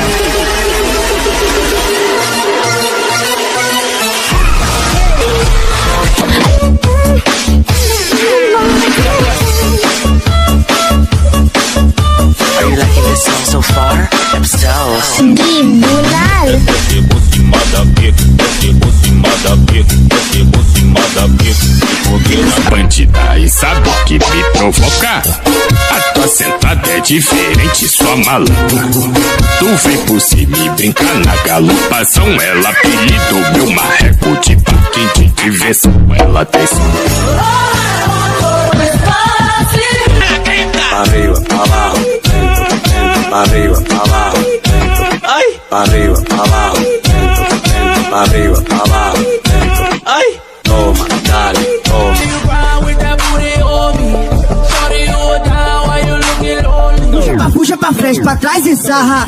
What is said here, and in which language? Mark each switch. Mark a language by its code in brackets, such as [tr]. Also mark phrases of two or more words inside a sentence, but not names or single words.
[en] Are you liking this song so far? I'm so. [pt] Bandida, e sabe o que me provoca? A tua sentada é diferente, sua malandra. Tu vem por cima e brinca na galopação. Ela apelidou meu marreco de parquinho de diversão. Ela tem [es] arriba, abajo, arriba, abajo, arriba, abajo, arriba, abajo, toma, dale, toma. [pt] Puxa pra frente, pra trás e sarra.